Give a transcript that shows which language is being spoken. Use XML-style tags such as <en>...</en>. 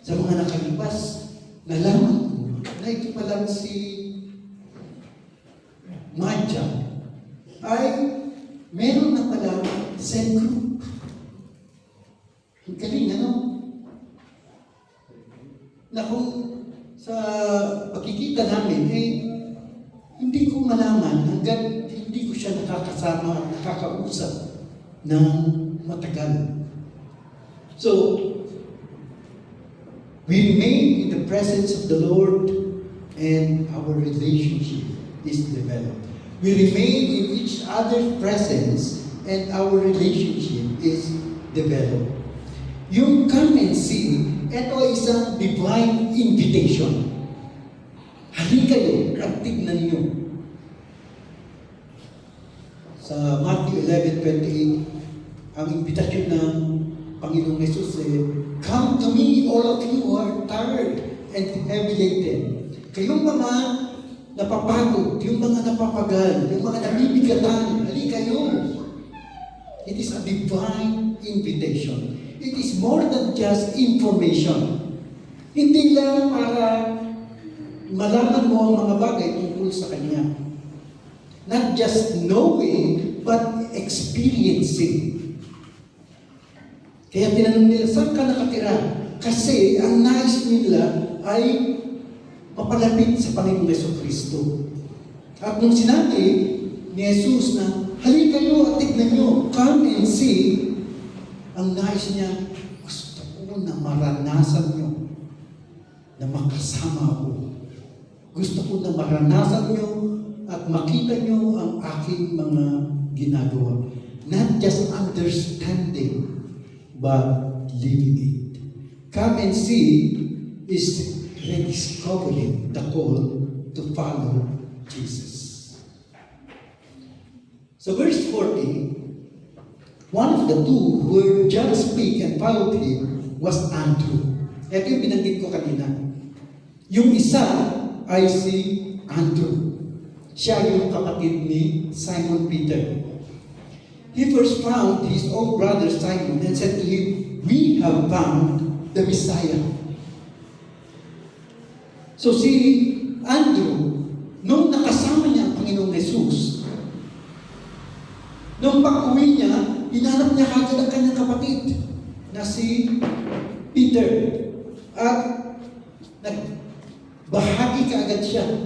<tl>Sa mga nakalipas, nalaman ko na ito palang si Madja ay meron na pala cell group. Ang galing, ano? Na kung sa pagkikita namin, hindi ko malaman hanggang hindi ko siya nakakasama at nakakausap ng matagal.</tl> <en>So, we remain in the presence of the Lord and our relationship is developed. We remain in each other's presence and our relationship is developed.</en> <tl>Yung</tl> <en>come and see,</en> <tl>ito ay isang</tl> <en>divine invitation.</en> <tl>Halika kayo at tignan niyo. Sa Matthew 11:28, ang invitasyon ng Panginoong Jesus ay,</tl> <en>"Come to me, all of you who are tired and heavy laden."</en> <tl>Kayong mga napapagod, yung mga napapagal, yung mga nabibigatan, halika kayo.</tl> <en>It is a divine invitation. It is more than just information.</en> <tl>Hindi lang para malaman mo ang mga bagay tungkol sa Kanya.</tl> <en>Not just knowing, but experiencing.</en> <tl>Kaya tinanong nila, saan ka nakatira? Kasi ang nais nila ay mapalapit sa Panginoong Jesucristo. At nung sinabi ni Jesus na, halika kayo at tignan nyo,</tl> <en>come and see,</en> <tl>ang nais niya, gusto ko na maranasan nyo na makasama ako. Gusto ko na maranasan nyo at makita nyo ang aking mga ginagawa.</tl> <en>Not just understanding, but living it. Come and see is rediscovering the call to follow Jesus. So verse 40, one of the two who heard John speak and followed him was Andrew.</en> <tl>Ito yung binanggit ko kanina. Yung isa ay si Andrew. Siya yung kapatid ni Simon Peter.</tl> <en>He first found his own brother Simon and said to him, "We have found the Messiah."</en> <tl>So si Andrew, nung nakasama niya ang Panginoong Jesus, nung pag-uwi niya, hinanap niya kagad ang kanyang kapatid na si Peter. At nagbahagi kaagad siya.</tl>